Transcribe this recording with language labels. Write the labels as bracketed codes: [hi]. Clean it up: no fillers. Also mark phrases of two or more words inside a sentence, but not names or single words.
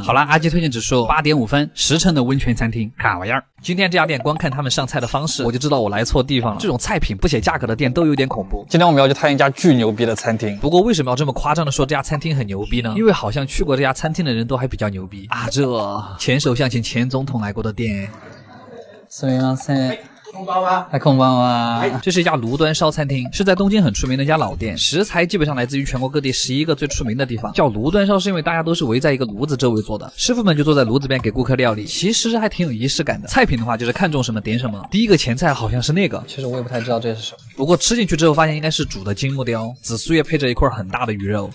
[zh] 好啦，阿鸡推荐指数8.5分，10成的温泉餐厅，卡玩意儿。今天这家店光看他们上菜的方式，我就知道我来错地方了。这种菜品不写价格的店都有点恐怖。今天我们要去探一家巨牛逼的餐厅。不过为什么要这么夸张的说这家餐厅很牛逼呢？因为好像去过这家餐厅的人都还比较牛逼啊。这前首相请前总统来过的店。 [ja] すみません。こんばんは。こんばんは。 [zh] 这是一家炉端烧餐厅，是在东京很出名的一家老店，食材基本上来自于全国各地11个最出名的地方。叫炉端烧是因为大家都是围在一个炉子周围做的，师傅们就坐在炉子边给顾客料理，其实还挺有仪式感的。菜品的话就是看中什么点什么。第一个前菜好像是那个，其实我也不太知道这是什么，不过吃进去之后发现应该是煮的金木雕，紫苏叶配着一块很大的鱼肉。